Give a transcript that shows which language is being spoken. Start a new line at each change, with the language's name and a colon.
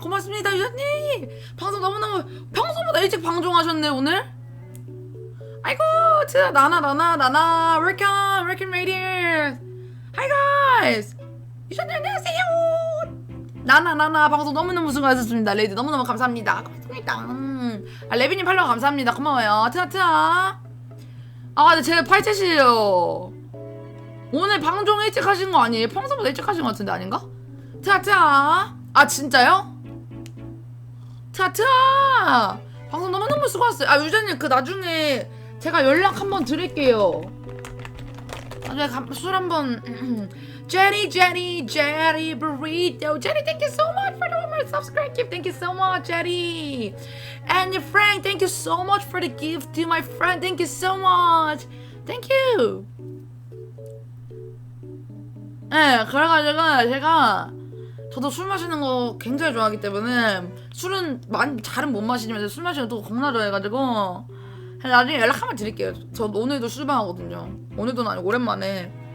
Korean: 고맙습니다 유자님. 방송 너무너무 평소보다 일찍 방송하셨네 오늘. 아이고 진짜 나나
English: welcome right here. Hi guys. 유자님
Korean: 안녕하세요. 나나 방송 너무너무 수고하셨습니다. 레이드 너무너무 감사합니다. 고맙습니다. 레비님 팔로우 감사합니다. 고마워요. 트아. 아, 근데 제 팔찌시에요. 오늘 방송 일찍 하신 거 아니에요? 평소보다 일찍 하신 거 같은데 아닌가? 트아. 아, 진짜요? 트아. 방송 너무너무 수고하셨어요. 아, 유자님 그 나중에 제가 연락 한번 드릴게요. 나중에 술 한번. Jenny burrito.
English: Jenny, thank you so much for the 1 more subscribe gift. Thank you so much, Jenny. And your Frank, thank you so much for the gift to my friend. Thank you so much. Thank you.
Korean: 네, 그래가지고 제가 저도 술 마시는 거 굉장히 좋아하기 때문에 술은 잘은 못 마시지만 술 마시는 거 또 겁나 좋아해가지고 나중에 연락 한번 드릴게요. 저 오늘도 술방하거든요. 오늘도는 아니고 오랜만에.